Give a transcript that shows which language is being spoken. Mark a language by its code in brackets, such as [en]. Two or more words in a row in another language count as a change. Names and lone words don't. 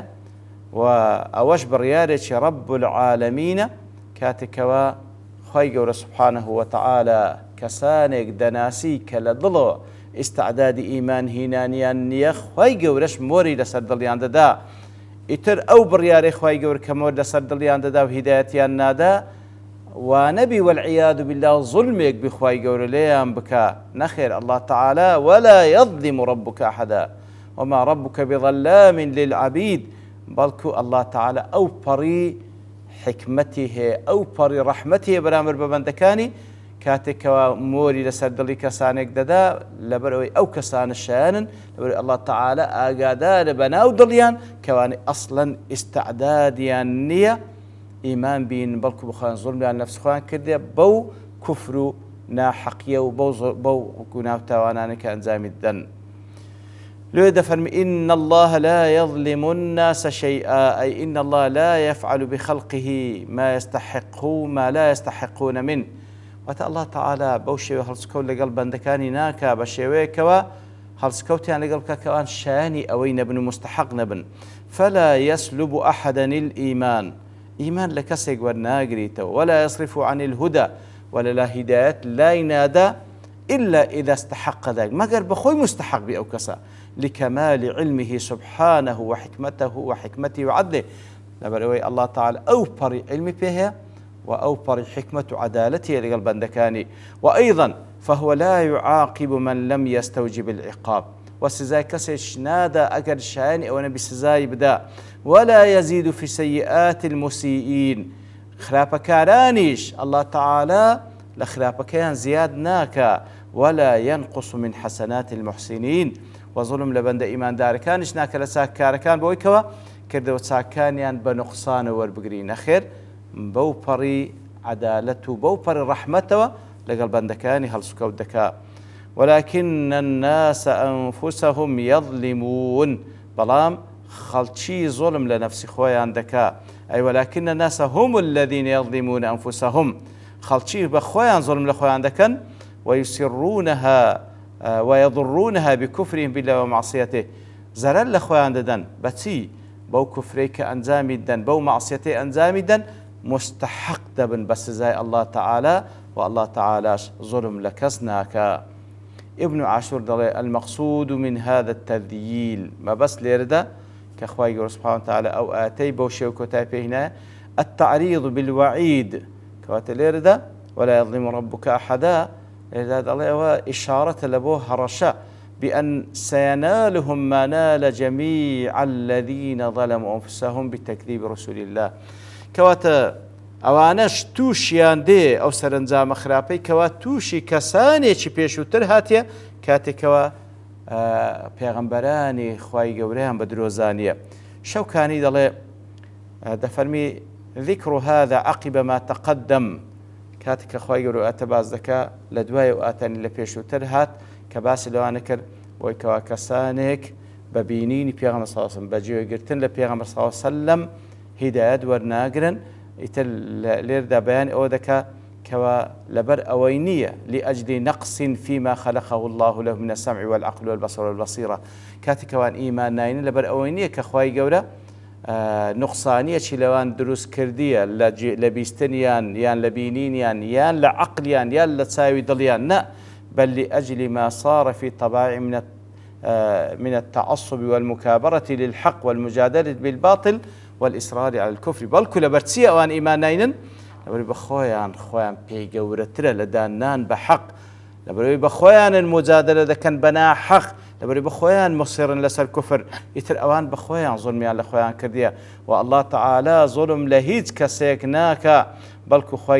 [ckb] و ئەوەش بڕیارێکی [ar] ڕەب العالەمینە [ckb] کاتێکەوە خوای گەورە [ar] سبحانه وتعالى [ckb] کەسانێک دەناسی کە لە دڵەوە ئیستعدادی ئیمان هینانیان نییە، خوای گەورەش مۆری لەسەر دڵیان دەدا. ئیتر ئەو بڕیارەی خوای گەورە کە مۆر لەسەر دڵیان دەدا و هیدایەتیان نادا وانەبی [ar] والعیاذ بالله [ckb] ظلمێک بخوای گەورە لێیان بکە. [ar] نەخێر الله تعالى ولا يظلم ربك أحدا وما ربك بظلام للعبيد، [ckb] بەڵکو الله تعالى ئەو پەڕی حکمەتی هەیە، ئەو پەڕی ڕەحمەتی هەیە بەرامبەر بە بەندەکانی کاتێکەوە مۆری لەسەر دڵی کەسانێک دەدا لەبەرەوەی ئەو کەسانە شایانن، لەبەرەوەی الله تعالى ئاگادارە بەناو دڵیان کەوانەی ئەسڵەن ئیستعدادیان نییە ئیمان بین، بەڵکو بخوایان زوڵمیان نەفس خۆیان کردێ بەو کوفر و ناحەقیە و بەو گوناه و تاوانانە کە ئەنجامی دەدەن. لێ دەفەرمی [ar] إن الله لا يظلم الناس شيئا، أي إن الله لا يفعل بخلقه ما لا يستحقون منه. [ckb] واتە الله تعالى بەو شێوەیە هەڵسکەوت لەگەڵ بەندەکانی ناکا بە شێوەیەکەوە هەڵسکەوتیان لەگەڵ بکە کەوان شایانی ئەوەی نەبن و مستحق نەبن. [ar] فلا يسلب أحدا الإيمان، [ckb] إيمان لە کەسێک وەرناگریتەوە، [ar] ولا يصرف عن الهدى، ولا لا هداية لا ينادى إلا إذا استحق ذلك، [ckb] مەگەر بەخۆی مستحق بی ئەو کەسە [ar] لكمال علمه سبحانه وحكمته وعدله، [ckb] لەبەرەوەی الله تعالى ئەو پەڕی علمی پێ هەیە و ئەو پەڕی حکمت و عدالەتی لەگەڵ بەندەکانی. [ar] وأيضا فهو لا يعاقب من لم يستوجب العقاب، [ckb] وسزای کەسێک نادا ئەگەر شایانی ئەوەنە بسزای بدا. [ar] ولا يزيد في سيئات المسيئين، [ckb] خراپەکارانیش الله تعالى لە خراپەکەیان زیاد ناکە. [ar] ولا ينقص من حسنات المحسنين، [ckb] وظلم لە بەندە ئیماندارەکانیش ناکە لە چاککارەکان بەوەی کەوە کردەوە چاکانیان بە نوقسانە وەربگری. نەخێر بەو پەڕی عدالەت و بەو پەڕی ڕەحمەتەوە لەگەڵ بەندەکانی هەڵسوکەوت دەکا. [ar] ولكن الناس أنفسهم يظلمون، [ckb] بەڵام خەڵکی ظلم لە نەفسی خۆیان دەکا. [ar] أي ولكن الناس هم الذين يظلمون أنفسهم، [ckb] خەڵکی بە خۆیان ظلم لە خۆیان دەکەن [ar] ويسرونها ويضرونها بكفرهم بالله ومعصيته، [ckb] زەرەر لە خۆیان دەدەن بەچی؟ بەو کوفرەی کە ئەنجامی دەن، بەو معسیەتەی ئەنجامی دەن، مستحق دەبن بە سزای الله تعالى و الله تعالىش ظلم لە کەس ناکە. ابن عاشور دەڵێ [ar] المقصود من هذا التذييل، [ckb] ما بەس لێرەدا کە خوای گەورە سبحانه وتعالى ئەو ئاەتەی بەو شێو کۆتای پێهێنایە [ar] التعريض بالوعيد، [ckb] کەواتە لێرەدا [ar] ولا يظلم ربك أحدا، [ckb] لێرەدا دەڵێ ئەوە ئیشارەتە لە بۆ هەڕەشە [ar] بأن سينالهم ما نال جميع الذين ظلموا أنفسهم بتكذيب رسول الله. [ckb] کەواتە ئەوانەش تووشیان دێ ئەو سەرنجامە خراپەی کەوا تووشی کەسانێکی پێشووتر هاتیە کاتێکەوە پێغەمبەرانی خوای گەورەیان بە درۆزانیە. شەوکانی دەڵێ دەفەرمی [ar] ذكر هذا عقب ما تقدم، [ckb] کاتێک کە خوای گەورە ئاتە باز دەکا لە دوای ئەو ئاتانی لە پێشووتر هات کە باسی لەوانە کرد بۆی کەوا کەسانێک بە بینینی پێغەمبەر [ar] صلی الله علیه و سلم [ckb] بەجێگرتن لە پێغەمبەر [ar] صلی الله علیه و سلم [ckb] هیدایەت وەرناگرن. ئیتر لێردا بەیان ئەوە دەکا کەوا لەبەر ئەوەی نییە [ar] لأجل نقص فيما خلقه الله له من السمع والعقل والبصر والبصيرة، [ckb] کاتێکەوان ئیمان ناینن لەبەر ئەوەی نییە کە خوای گەورە نقصانیەکی لەوان دروست کردیە لە بیستنیان یان لە بینینیان یان لە عقلیان یان لە چاوی دڵیان، نە [ar] بل لأجل ما صار في طبائع من التعصب والمكابرة للحق والمجادلة بالباطل والإصرار على الكفر. [ckb] بەڵکو لەبەرچی ئەوان ئیمان ناینن لەبەرەوەی بە خۆیان پێی گەورەترە لە دانان بە حەق، لەبەرەوەی بە خۆیانن مجادلە دەکەن بە ناحەق لەبەرەوەی بەخۆیان مصیرن لەسەر کوفر، ئیتر ئەوان بەخۆیان زوڵمیان لە خۆیان کردیە و الله تعالی زوڵم لە هیچ کەسێک ناکە، بەڵکو خی